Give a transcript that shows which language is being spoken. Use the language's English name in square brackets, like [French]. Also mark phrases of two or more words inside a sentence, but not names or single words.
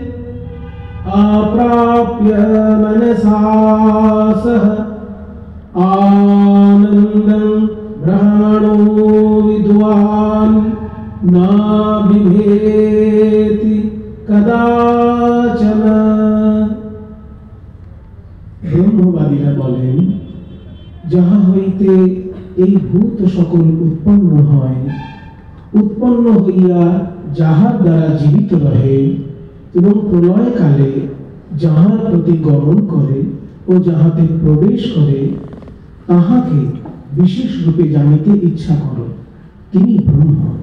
[Sanskrit] अप्राप्य मनसा सह आनन्दं ब्रह्मणो विद्वान् न बिभेति कदाचन। [Bangla] ব্রহ্মবাদীরা বলেন যাহা হইতে এই ভূত সকল উৎপন্ন হয়, উৎপন্ন হইয়া যাহার দ্বারা জীবিত রহে এবং প্রলয় কালে যাহার প্রতি গমন করে ও যাহাতে প্রবেশ করে তাহাকে বিশেষ রূপে জানিতে ইচ্ছা করো, তিনি ব্রহ্ম।